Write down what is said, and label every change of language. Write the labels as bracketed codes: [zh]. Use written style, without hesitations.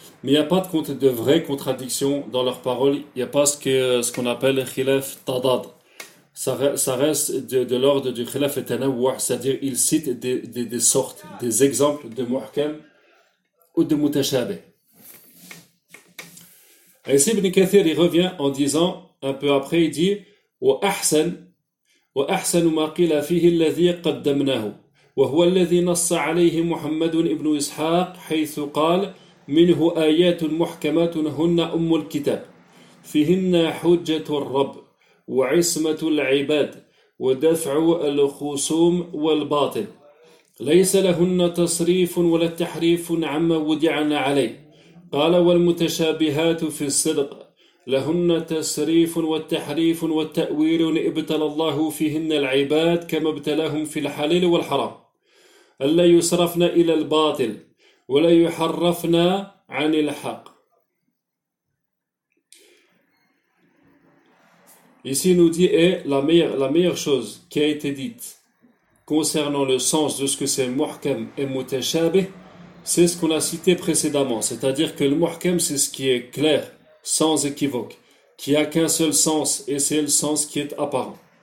[fr] Mais il n'y a pas de vraie contradiction dans leurs paroles. Il n'y a pas ce qu'on appelle khilaf tadad. Ça reste de l'ordre du khilaf et tanawwu', c'est-à-dire il cite des sortes, des exemples de muhkam ou de mutashabih. Ainsi, Ibn Kathir, il revient en disant, un peu après, il dit [ar] « وَأَحْسَنُ مَا قِلَ فِيهِ الَّذِي قَدَّمْنَاهُ وَهُوَ الَّذِي نَصَّ عَلَيْهِ مُحَمَّدٌ إِبْنُ إِسْحَاقٍ حَيْثُ قَالَ مِنْهُ آيَاتٌ مُحْكَمَاتٌ هُنَّ أُمُّ الْكِتَابِ فِيهِنَّ حُجَّةُ الرَّبِّ وعصمة العباد ودفع الخصوم والباطل ليس لهن تصريف ولا تحريف عما وضعن عليه قال والمتشابهات في الصدق لهن تصريف والتحريف والتأويل ابتلى الله فيهن العباد كما ابتلاهم في الحلال والحرام ألا يصرفن إلى الباطل ولا يحرفن عن الحق. [fr] Ici, il nous dit, et la meilleure chose qui a été dite concernant le sens de ce que c'est muhkam et mutashabih, c'est ce qu'on a cité précédemment. C'est-à-dire que le muhkam, c'est ce qui est clair, sans équivoque, qui n'a qu'un seul sens, et c'est le sens qui est apparent.